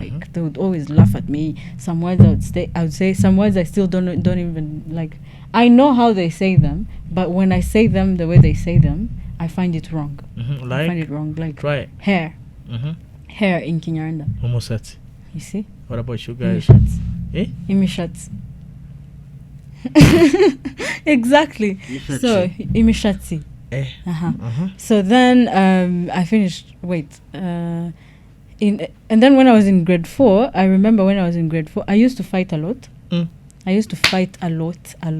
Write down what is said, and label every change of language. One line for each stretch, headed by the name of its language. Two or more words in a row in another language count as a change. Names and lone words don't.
English: Like they would always laugh at me. Some words I would say some words I still don't even like. I know how they say them, but when I say them the way they say them, I find it wrong. Mhm, I find like it wrong. Like try it. hair, Mhm. hair in Kinyarwanda.
Kinyarwanda: Umusatsi.
English: You see? What about you guys?
Kinyarwanda: Imishatsi. Eh? Imishatsi.
English: Exactly. So imishatsi. Eh. Uh-huh. So then I finished. And then when I was in grade 4, I remember when I was in grade 4, I used to fight a lot. Mm. I used to fight a lot.